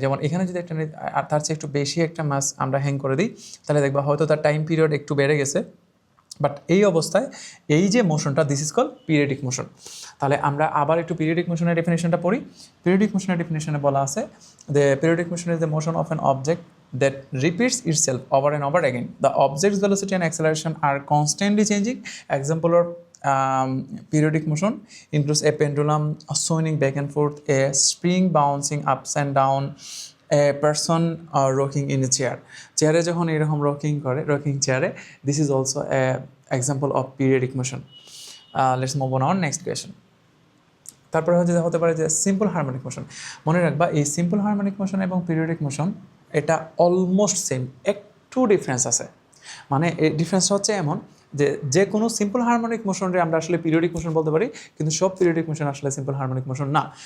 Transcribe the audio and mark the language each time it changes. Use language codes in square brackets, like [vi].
[bn] যেমন এখানে যদি একটা তার চেয়ে একটু বেশি একটা মাস আমরা হ্যাং করে দিই, তাহলে দেখবা হয়তো তার টাইম পিরিয়ড একটু বেড়ে গেছে, বাট এই অবস্থায় এই যে মোশনটা [en] This is call periodic motion. [bn] তাহলে আমরা আবার একটু পিরিয়ডিক মোশনের ডেফিনেশনটা পড়ি। পিরিয়ডিক মোশনের ডেফিনেশনে বলা আছে যে [en] Periodic motion is the motion of an object that repeats itself over and over again. The object's velocity and acceleration are constantly changing. Example of periodic motion includes a pendulum swinging back and forth, a spring bouncing ups and down, a person rocking in a chair. [bn] চেয়ারে যখন এরকম rocking চেয়ারে, [en] this is also a example of periodic motion. Let's move on next question. [bn] তারপরে হতে পারে যে simple harmonic motion. মনে রাখবা এই সিম্পল হারমোনিক মোশন এবং পিরিয়ডিক মোশন এটা অলমোস্ট সেম, একটু ডিফারেন্স আছে। মানে এই ডিফারেন্সটা হচ্ছে এমন যে কোনো সিম্পল হারমোনিক মোশনরে আমরা আসলে পিরিয়ডিক মোশন বলতে পারি, কিন্তু সব পিরিয়ডিক মোশন আসলে সিম্পল হারমোনিক মোশন না।